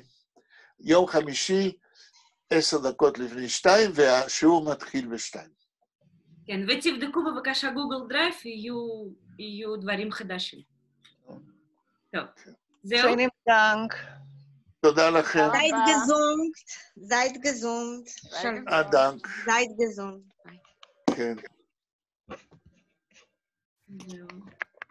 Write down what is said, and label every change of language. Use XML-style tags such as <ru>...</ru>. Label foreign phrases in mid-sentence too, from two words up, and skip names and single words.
<he>יום חמישי, 10 דקות לפני 2, והשיעור מתחיל ב-2. כן, ותבדקו בבקשה גוגל דרייב, יהיו דברים חדשים. טוב, זהו?</he> <de>Schönen Dank.</de> <he>תודה לכם.</he> <de>Seid gesund. דנק. Seid gesund.</de> <he>כן. זהו.</he>